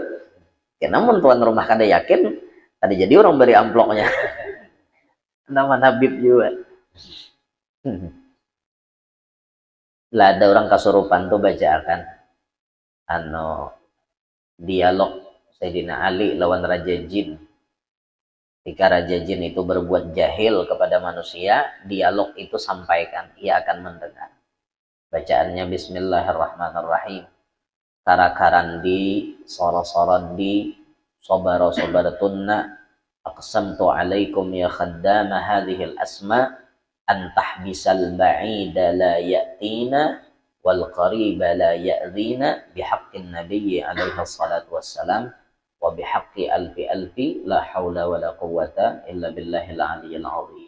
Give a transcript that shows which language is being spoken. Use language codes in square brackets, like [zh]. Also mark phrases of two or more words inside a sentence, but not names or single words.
[bjn] Ya namun tuan rumah kada yakin tadi jadi orang beri amploknya. [id] Nama Habib juga. [bjn] Lah ada orang kasurupan tuh bacakan dialog Sayyidina Ali lawan Raja Jin. [id] Jika Raja Jin itu berbuat jahil kepada manusia, dialog itu sampaikan, ia akan mendengar. Bacaannya Bismillahirrahmanirrahim. Karakarandi, sora-sorandi, sobara-sobaratunna, [ar] أقسمت عليكم يا خدام هذه الأسماء أن تحبسوا البعيد لا يأتينا والقريب لا يؤذينا بحق النبي عليه الصلاة والسلام وبحق ألف لا حول ولا قوة إلا بالله العلي العظيم.